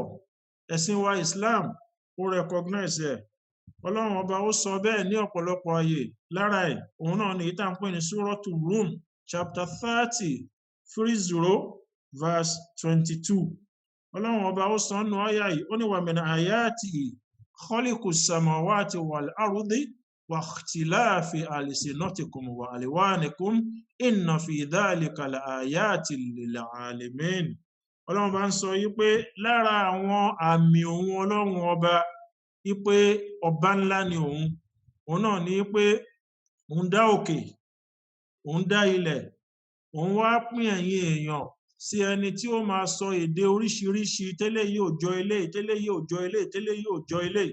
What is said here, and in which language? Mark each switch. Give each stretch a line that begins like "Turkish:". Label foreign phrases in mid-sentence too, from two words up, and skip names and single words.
Yoruba: Ẹ̀sìn wa Islam ó recognize ẹ̀. Ọlọ́run ọba ó sọ bẹ́ẹ̀ ní ọ̀pọ̀lọpọ̀ ààyè. Lára ẹ̀, òun náà ni ìta ń pè ní Suratul Rum
English: chapter 30 verse 22.
Yoruba: Ọlọ́run ọba ó sọ nínú àyà yìí, ó ní
Arabic: ومن آياته خلق السماوات والأرض واختلاف ألسنتكم وألوانكم إن في ذلك لآيات للعالمين.
Yoruba: Ọlọ́run bá ń sọ pé lára àwọn àmì òun Ọlọ́run ọba, pé ọba ńlá ni òun náà ni pé òun dá òkè, òun dá ilẹ̀, òun wá pín ẹ̀yin èèyàn sí ẹni tí ó máa sọ èdè oríṣiríṣi, tẹ́lẹ̀ yìí ò jọ eléyìí, tẹ́lẹ̀ yìí ò jọ eléyìí, tẹ́lẹ̀ yìí ò jọ eléyìí.